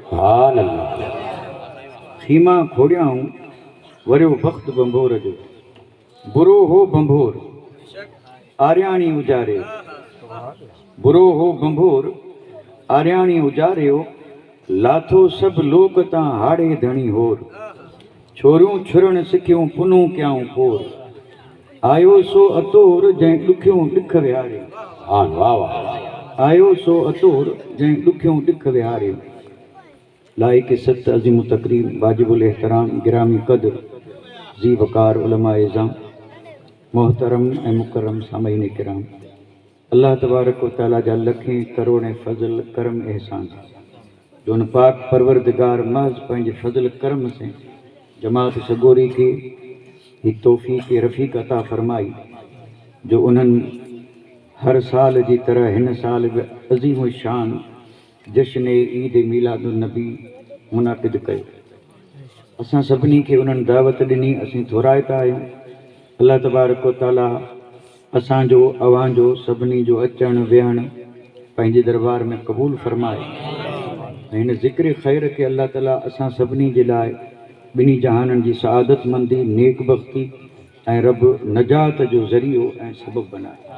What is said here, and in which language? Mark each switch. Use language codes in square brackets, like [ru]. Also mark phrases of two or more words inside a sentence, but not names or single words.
[sd] खीमा खोड़िया हूँ वरियो बख्त बंभोर जो। बुरो हो बंभोर आर्याणी उजारे, बुरो हो बंभोर आर्याणी उजारियो। लाथो सब लोक तां हाड़े धणी होर। छोरियूं छुरण सिखियूं पुनू कयाऊं पोर। आयो सो अतोर जंहिं ॾुखियूं ॾिख विहारे। वाह वाह। आयो सो अतोर जंहिं ॾुखियूं ॾिख विहारे। लाइक सत अज़ीम तकरीम वाजिबुल एहतराम गिरामी क़द्र ज़ी वक़ार उलमा इज़ाम मोहतरम ऐं मुकरम सामईन किराम। [ar] الله تبارك وتعالى [sd] जा लखें करोड़ें फज़ल करम एहसान जो उन पाक परवरदिगार महज़ पंहिंजे फज़ल करम से जमात सगोरी के ही तौफ़ीक़ रफ़ीक़ अता फ़रमाई जो उन्हनि हर साल जी तरह हिन साल बि अज़ीम शान जश्न ईद मीलादुन नबी मुनाक़िद कयो। असां सभिनी खे उन्हनि दावत ॾिनी, असीं थोराइता आहियूं। [ar] الله تبارك وتعالى [sd] असांजो अव्हांजो सभिनी जो अचणु विहणु पंहिंजे दरबार में क़बूल फ़रमाए। हिन ज़िक्र ख़ैर के अल्लाह ताला असां सभिनी जे लाइ ॿिनी जहाननि जी सआदत मंदी नेक बख़्ती ऐं रब नजात जो ज़रियो ऐं सबबु बनाए।